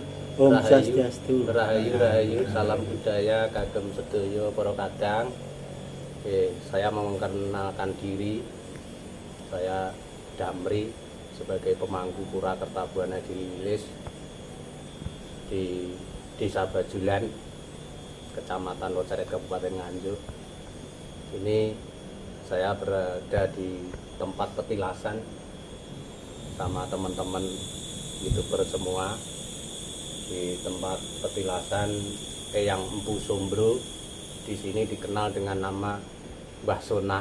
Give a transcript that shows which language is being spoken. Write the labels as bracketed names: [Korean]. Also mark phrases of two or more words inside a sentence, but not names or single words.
[Javanese] Om Rahayu, Swastiastu. Rahayu, [Indonesian] salam budaya [Javanese] kagem sedaya para kadang. [Indonesian] Saya mengenalkan diri. Saya Damri sebagai pemangku Pura Kertabuana Gililis di Desa Bajulan, Kecamatan Locaret, Kabupaten Nganjuk. Ini saya berada di tempat petilasan sama teman-teman YouTuber semua di tempat petilasan Eyang Empu Sumbro. Di sini dikenal dengan nama Mbah Sonah.